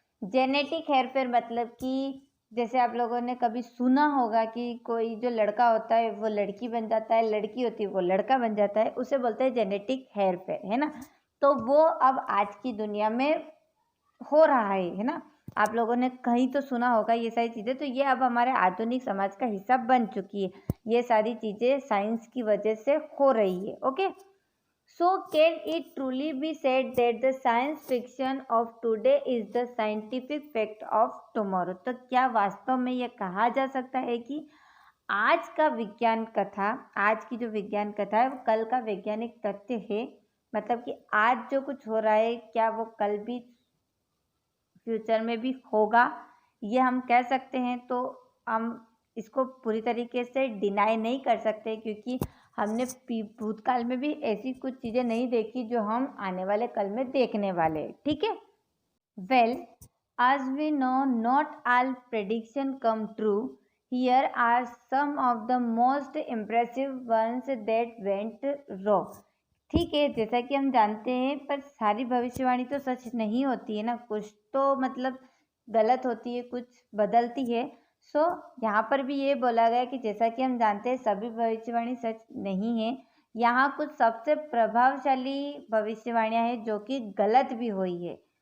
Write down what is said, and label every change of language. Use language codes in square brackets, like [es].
[hi] Genetic हेरफेर मतलब कि जैसे आप लोगों ने कभी सुना होगा कि कोई जो लड़का होता है वो लड़की बन जाता है, लड़की होती है वो लड़का बन जाता है, उसे बोलते हैं जेनेटिक हेरफेर, है ना। तो वो अब आज की दुनिया में हो रहा है ना। आप लोगों ने कहीं तो सुना होगा ये सारी चीज़ें। तो ये अब हमारे आधुनिक समाज का हिस्सा बन चुकी है। ये सारी चीज़ें साइंस की वजह से हो रही है। [en] Okay, so can it truly be said that the science fiction of today is the scientific fact of tomorrow? [hi] तो क्या वास्तव में ये कहा जा सकता है कि आज का विज्ञान कथा, आज की जो विज्ञान कथा है वो कल का वैज्ञानिक तथ्य है? मतलब कि आज जो कुछ हो रहा है क्या वो कल भी फ्यूचर में भी होगा, ये हम कह सकते हैं। तो हम इसको पूरी तरीके से डिनाई नहीं कर सकते क्योंकि हमने भूतकाल में भी ऐसी कुछ चीज़ें नहीं देखी जो हम आने वाले कल में देखने वाले हैं, ठीक है। [en] Well, as we know, not all prediction come true. Here are some of the most impressive ones that went wrong. [hi] ठीक है, जैसा कि हम जानते हैं, पर सारी भविष्यवाणी तो सच नहीं होती है ना, कुछ तो मतलब गलत होती है, कुछ बदलती है। सो यहाँ पर भी ये बोला गया कि जैसा कि हम जानते हैं सभी भविष्यवाणी सच नहीं है। यहाँ कुछ सबसे प्रभावशाली भविष्यवाणियाँ हैं जो कि गलत भी हुई है।